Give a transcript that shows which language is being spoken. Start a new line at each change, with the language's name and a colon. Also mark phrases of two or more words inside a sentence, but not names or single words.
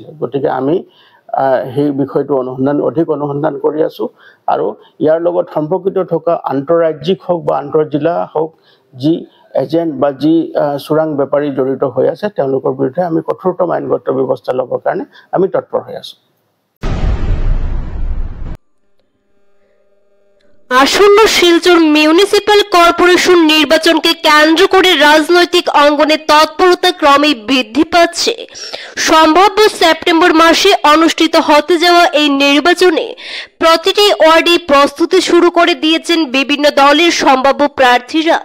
Assamese: গতিকে আমি সেই বিষয়টো অধিক অনুসন্ধান কৰি আছোঁ আৰু ইয়াৰ লগত সম্পৰ্কিত থকা আন্তঃৰাজ্যিক হওক বা আন্তঃজিলা হওক যি এজেণ্ট বা যি চোৰাং বেপাৰী জড়িত হৈ আছে তেওঁলোকৰ বিৰুদ্ধে আমি কঠোৰতম আইনগত ব্যৱস্থা ল'বৰ কাৰণে আমি তৎপৰ হৈ আছোঁ।
Bangla: আসন্ন শিলচর
English: municipal corporation
Bangla: নির্বাচনকে কেন্দ্র করে রাজনৈতিক অঙ্গনে তৎপরতা ক্রমেই বৃদ্ধি পাচ্ছে। সম্ভাব্য সেপ্টেম্বর মাসে অনুষ্ঠিত হতে যাওয়া এই নির্বাচনে প্রতিটি ওয়ার্ডে প্রস্তুতি শুরু করে দিয়েছেন বিভিন্ন দলের সম্ভাব্য প্রার্থীরা।